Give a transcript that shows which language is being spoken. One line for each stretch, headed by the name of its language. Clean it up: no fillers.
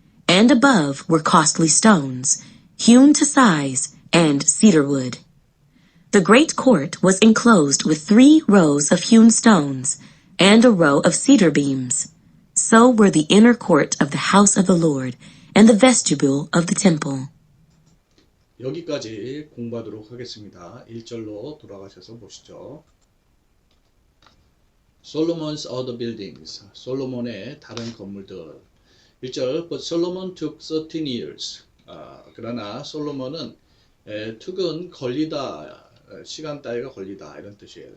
English: And above were costly stones, hewn to size, and cedar wood. The great court was enclosed with 3 rows of hewn stones, and a row of cedar beams. So were the inner court of the house of the Lord, and the vestibule of the temple.
Korean: 여기까지 공부하도록 하겠습니다. 1절로 돌아가셔서 보시죠.
English: Solomon's other buildings.
Korean: 솔로몬의 다른 건물들.
English: 1절 But Solomon took 13 years.
Korean: 그러나 솔로몬은 took은 걸리다, 시간 따위가 걸리다 이런 뜻이에요.